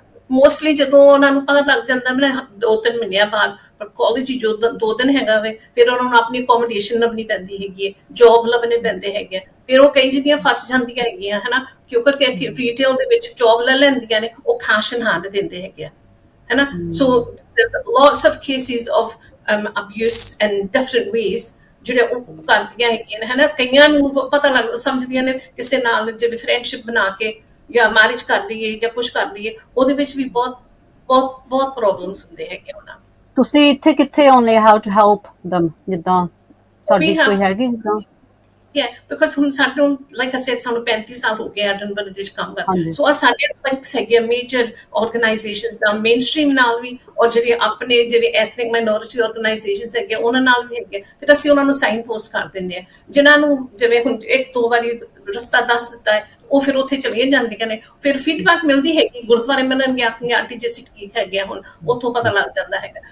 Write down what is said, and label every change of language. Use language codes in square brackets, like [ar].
[pa] Mostly ਜਦੋਂ ਉਹਨਾਂ ਨੂੰ ਪਤਾ ਲੱਗ ਜਾਂਦਾ ਮੈਂ 2-3 ਮਹੀਨਿਆਂ ਬਾਅਦ, ਪਰ ਕਾਲਜ ਜੋ 2 ਦਿਨ ਹੈਗਾ ਵੇ, ਫਿਰ ਉਹਨਾਂ ਨੂੰ ਆਪਣੀ ਅਕੋਮੋਡੇਸ਼ਨ ਲੱਭਣੀ ਪੈਂਦੀ ਹੈਗੀ ਹੈ, ਜੋਬ ਲੱਭਣੇ ਪੈਂਦੇ ਹੈਗੇ ਆ, ਫਿਰ ਉਹ ਕਈ ਜਿਹੜੀਆਂ ਫਸ ਜਾਂਦੀਆਂ ਹੈਗੀਆਂ ਹੈ ਨਾ, ਕਿਉਂਕਿ ਇੱਥੇ ਰੀਟੇਲ ਦੇ ਵਿੱਚ ਜੋਬ ਲੈ ਲੈਂਦੀਆਂ ਨੇ, ਉਹ [en] cash in hand [pa] ਦਿੰਦੇ ਹੈਗੇ ਆ ਹੈ ਨਾ। [en] so there's lots of cases of abuse in different ways [pa] ਜਿਹੜੇ ਉਹ ਕਰਦੀਆਂ ਹੈਗੀਆਂ ਨੇ ਹੈ ਨਾ। ਕਈਆਂ ਨੂੰ ਪਤਾ ਲੱਗ ਸਮਝਦੀਆਂ ਨੇ ਕਿਸੇ ਨਾਲ ਜਿਵੇਂ ਫਰੈਂਡਸ਼ਿਪ ਬਣਾ ਕੇ ਜਾਂ ਮੈਰਿਜ ਕਰ ਲਈਏ ਜਾਂ ਕੁਛ ਕਰ ਲਈਏ, ਉਹਦੇ ਵਿੱਚ ਵੀ ਬਹੁਤ ਪ੍ਰੋਬਲਮਸ ਹੁੰਦੇ ਹੈਗੇ ਉਹਨਾਂ ਨੂੰ। ਤੁਸੀਂ ਇੱਥੇ ਕਿੱਥੇ ਆਉਂਦੇ [en] how to help them, [pa] ਜਿੱਦਾਂ ਤੁਹਾਡੀ ਕੋਈ ਹੈਗੀ ਜਿੱਦਾਂ? [en] Yeah, because [pa] ਹੁਣ ਸਾਨੂੰ [en] like I said [pa] ਸਾਨੂੰ 35 ਸਾਲ ਹੋ ਗਏ ਐਡਨਬਰਗ ਵਿੱਚ ਕੰਮ ਕਰਦੇ, ਸੋ ਆ ਸਾਡੇ ਲਿੰਕਸ ਹੈਗੇ ਮੇਜਰ ਆਰਗੇਨਾਈਜੇਸ਼ਨਸ ਦਾ ਮੇਨ ਸਟ੍ਰੀਮ ਨਾਲ ਵੀ, ਔਰ ਜਿਹੜੇ ਆਪਣੇ ਜਿਹੜੇ ਐਥਨਿਕ ਮਾਈਨੋਰਿਟੀ ਆਰਗੇਨਾਈਜੇਸ਼ਨਸ ਹੈਗੇ ਉਹਨਾਂ ਨਾਲ ਵੀ ਹੈਗੇ, ਫਿਰ ਅਸੀਂ ਉਹਨਾਂ ਨੂੰ ਸਾਈਨ ਪੋਸਟ ਕਰ ਦਿੰਦੇ ਹਾਂ, ਜਿਨ੍ਹਾਂ ਨੂੰ ਜਿਵੇਂ ਹੁਣ 1-2 ਵਾਰੀ ਰਸਤਾ ਦੱਸ ਦਿੱਤਾ ਹੈ ਉਹ ਫਿਰ ਉੱਥੇ ਚਲੀਆਂ ਜਾਂਦੀਆਂ ਨੇ, ਫਿਰ ਫੀਡਬੈਕ ਮਿਲਦੀ ਹੈਗੀ, ਗੁਰਦੁਆਰੇ ਮਿਲਣਗੇ ਆਖਣਗੇ ਆਂਟੀ ਜੀ ਅਸੀਂ ਠੀਕ ਹੈਗੇ ਆ, ਹੁਣ ਉੱਥੋਂ ਪਤਾ ਲੱਗ ਜਾਂਦਾ ਹੈਗਾ।